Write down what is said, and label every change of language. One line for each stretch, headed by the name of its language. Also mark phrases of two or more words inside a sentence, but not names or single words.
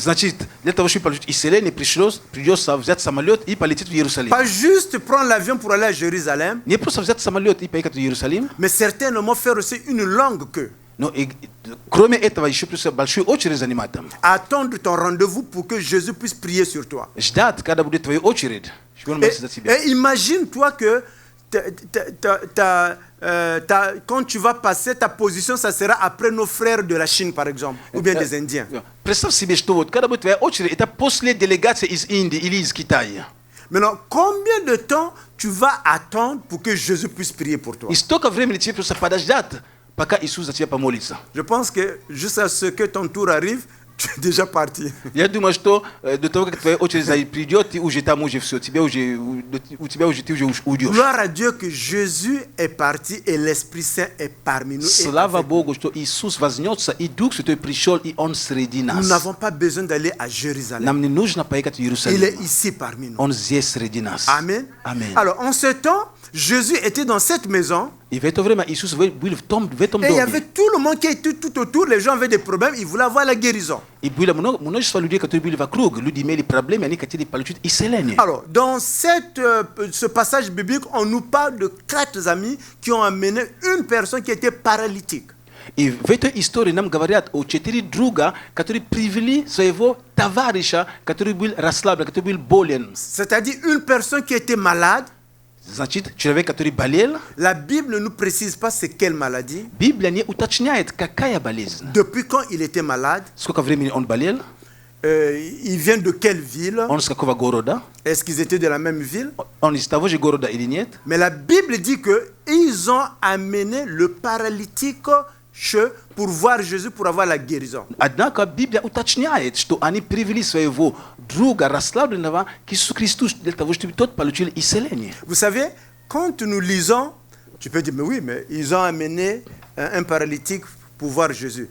Russian: Значит, для того, чтобы получить исцеление, придется взять самолет и полететь в Иерусалим.
French: Pas juste prendre l'avion pour aller à Jérusalem,
Russian: Не просто взять самолет и поехать в Иерусалим,
French: mais certainement faire aussi une longue queue.
Russian: но и, кроме этого еще придется большую очередь занимать там.
French: Attendre ton rendez-vous pour que Jésus puisse prier sur toi.
Russian: Ждать, когда будет твоя очередь, чтобы он молился за тебя.
French: Et imagine-toi que quand tu vas passer, ta position, ça sera après nos frères de la Chine, par exemple, ou bien des Indiens.
Russian: Представь себе, что вот когда будет твоя очередь, это после делегации из Индии или из Китая.
French: Maintenant, combien de temps tu vas attendre pour que Jésus puisse prier pour toi?
Russian: И столько времени тебе просто подождать, пока Иисус за тебя помолится.
French: Je pense que jusqu'à ce que ton tour arrive, tu es déjà parti.
Russian: Я думаю, что до того, как твоя очередь придет, ты уже там уже все, ты уже уйдешь.
French: Gloire à Dieu que Jésus est parti et l'Esprit Saint est parmi nous.
Russian: Слава Богу, что Иисус вознесся, и Дух Святой пришел, и Он среди нас.
French: Nous n'avons pas besoin d'aller à Jérusalem.
Russian: Нам не нужно поехать в Иерусалим.
French: Il est ici parmi nous.
Russian: Он здесь среди нас.
French: Amen.
Russian: Amen.
French: Alors, en ce temps, Jésus était dans cette maison.
Russian: И в это время Иисус был в этом
French: Et il y avait
Russian: доме.
French: tout le monde qui était tout autour. Les gens avaient des problèmes. Ils voulaient avoir la guérison.
Russian: И было множество людей, которые были вокруг. Люди имели проблемы, они хотели получить исцеление.
French: Alors, dans ce passage biblique, on nous parle de 4 amis qui ont amené une personne qui était paralytique.
Russian: И в этой истории нам говорят о 4 друга, которые привели своего товарища, который был расслаблен, который был болен.
French: C'est-à-dire une personne qui était malade.
Russian: Значит, человек, который болел,
French: La Bible ne nous précise pas c'est quelle maladie.
Russian: Библия не уточняет, какая болезнь.
French: Depuis quand il était malade.
Russian: Сколько времени он болел?
French: Il vient de quelle ville?
Russian: Он с какого города?
French: Est-ce qu'ils étaient de la même ville?
Russian: Он из того же города или нет?
French: Mais la Bible dit que ils ont amené le paralytique pour voir Jésus, pour avoir la guérison.
Russian: Однако Библия уточняет, что они привели своего друга расслабленного к Иисусу Христу для того, чтобы тот получил исцеление.
French: Vous savez, quand nous lisons, tu peux dire, mais oui, mais ils ont amené un paralytique pour voir Jésus.